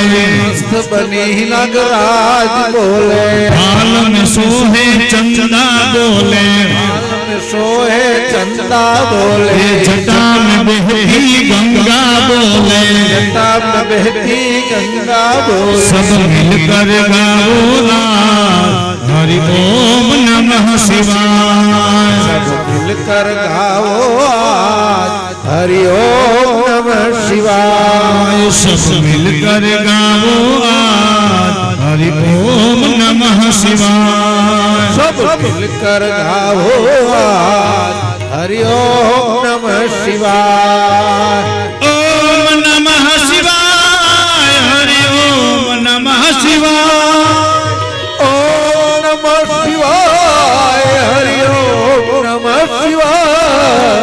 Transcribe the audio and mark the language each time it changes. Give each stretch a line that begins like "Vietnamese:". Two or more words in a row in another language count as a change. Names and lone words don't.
Hindi: मस्त बनी नागराज बोले हाल में सोहे चंदा बोले हाल में सोहे चंदा बोले जटा में बहती गंगा बोले जटा में बहती गंगा बोले सब मिलकर गाओ
Sanskrit: हरि ओम नमः शिवाय
Hindi: सब मिलकर गाओ आज
Sanskrit: हरि ओम नमः शिवाय
Hindi: सब मिलकर गाओ आज
Sanskrit: हरि ओम नमः शिवाय
Hindi: सब मिलकर गाओ आज
Sanskrit: हरि ओम नमः शिवाय ओम नमः शिवाय हरि ओम नमः शिवाय ओम नमः शिवाय हरि ओम नमः शिवाय